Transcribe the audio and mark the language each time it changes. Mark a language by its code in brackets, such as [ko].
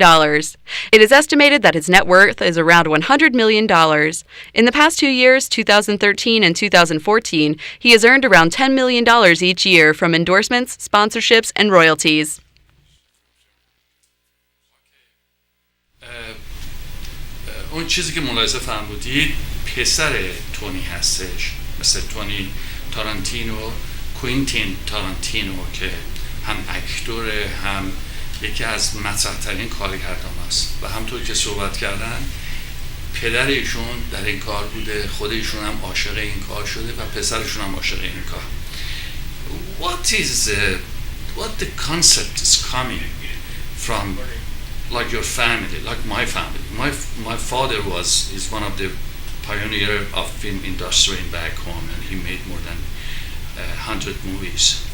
[en] It is estimated that his net worth is around $100 million. In the past 2 years, 2013 and 2014, he has earned around $10 million each year from endorsements, sponsorships, and royalties. [fa] اون چیزی که ملاحظه فرمودید پسر تونی هستش، مثل تونی تارانتینو، کوینتین تارانتینو که هم اکتوره هم یکی از مطرح‌ترین کارگردان است و همطور که صحبت کردن پدر ایشون در این کار بوده، خود ایشون هم عاشق این کار شده و پسرشون هم عاشق این کار. [en] What the concept is coming from, like your family, like my family. My father is one of the pioneer of film industry in back home, and he made more than 100 movies.